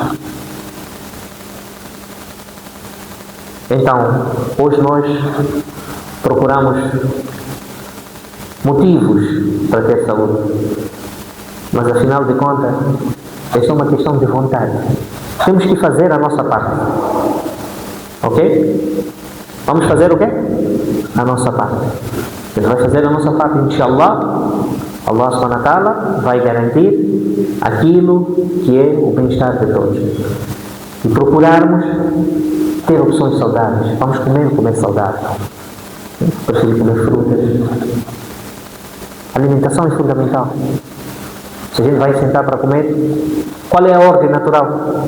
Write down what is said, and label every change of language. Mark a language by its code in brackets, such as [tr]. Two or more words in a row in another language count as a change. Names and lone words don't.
[pt] Então, hoje nós procuramos motivos para ter saúde. Mas afinal de contas, é só uma questão de vontade. Temos que fazer a nossa parte. Ok? Vamos fazer o quê? A nossa parte. A gente vai fazer a nossa parte, inshallah. [ar] الله سبحانه وتعالى [pt] vai garantir aquilo que é o bem-estar de todos. E procurarmos ter opções saudáveis. Vamos comer saudável. Prefiro comer frutas. A alimentação é fundamental. Se a gente vai sentar para comer, qual é a ordem natural?